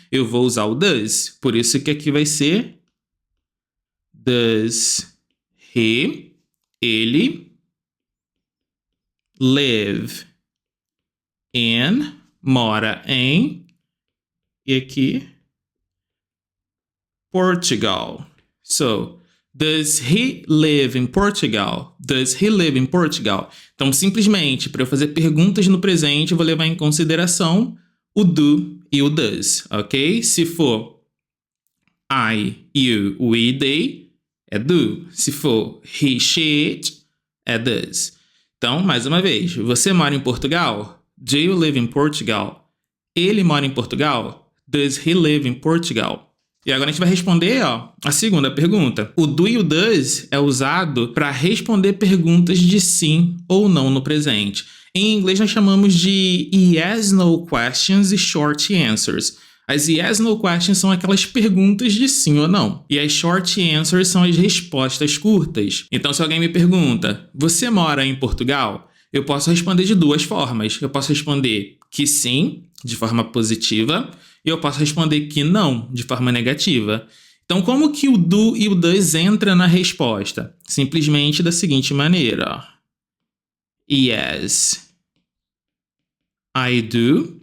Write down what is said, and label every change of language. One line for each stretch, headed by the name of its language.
Portuguese: Eu vou usar o does. Por isso que aqui vai ser
English: does he,
Portuguese: ele,
English: live in,
Portuguese: mora em, e aqui, Portugal.
English: So, does he live in Portugal? Does he live in Portugal?
Portuguese: Então, simplesmente, para eu fazer perguntas no presente, eu vou levar em consideração o do e o does, ok? Se for I, you, we, they, é do. Se for he, she, it, é does. Então, mais uma vez, você mora em Portugal?
English: Do you live in Portugal?
Portuguese: Ele mora em Portugal?
English: Does he live in Portugal?
Portuguese: E agora a gente vai responder, a segunda pergunta. O do e o does é usado para responder perguntas de sim ou não no presente. Em inglês nós chamamos de yes, no questions e short answers. As yes, no questions são aquelas perguntas de sim ou não. E as short answers são as respostas curtas. Então, se alguém me pergunta, você mora em Portugal? Eu posso responder de duas formas. Eu posso responder que sim, de forma positiva, e eu posso responder que não, de forma negativa. Então, como que o do e o does entra na resposta? Simplesmente da seguinte maneira.
English: Yes, I do.